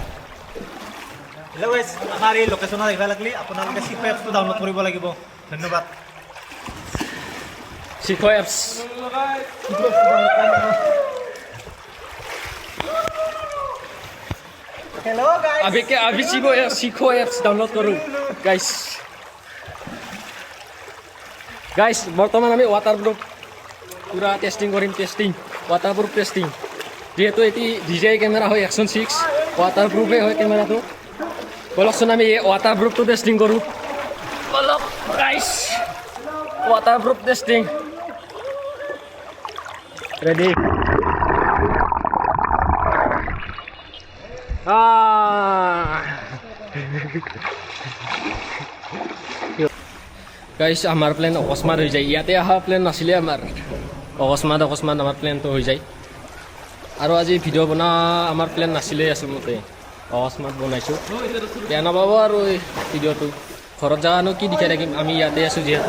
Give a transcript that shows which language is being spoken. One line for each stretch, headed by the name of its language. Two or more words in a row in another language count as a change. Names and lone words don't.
English: Hello guys,
Assamese: আমাৰ এই লোকেশ্যন দেখিব লাগিলে আপোনালোকে চিপ এপছটো ডাউনলোড কৰিব লাগিব ধন্যবাদ Siko apps.
English: Hello guys.
Hindi: Abhi Siko apps download करूँ, guys.
English: Guys,
Assamese: বৰ্তমান আমি waterproof পুৰা টেষ্টিং কৰিম
English: waterproof testing
Assamese: যিহেতু এটি DJI কেমেৰা হয় Action 6 waterproofে হয় কেমেৰাটো বলকচোন আমি waterproofটো টেষ্টিং কৰোঁ বলক
English: guys waterproof testing Ready? Guys,
Assamese: আমাৰ প্লেন অকস্মাত হৈ যায়। ইয়াতে অহা প্লেন নাছিলে আমাৰ। অকস্মাত আমাৰ প্লেনটো হৈ যায়। আৰু আজি ভিডিঅ' বনোৱা আমাৰ প্লেন নাছিলে আচলতে। অকস্মাত বনাইছোঁ। বেয়া নাপাব আৰু এই ভিডিঅ'টো। ঘৰত যাওঁনো কি দেখাই থাকিম, আমি ইয়াতে আছোঁ যিহেতু।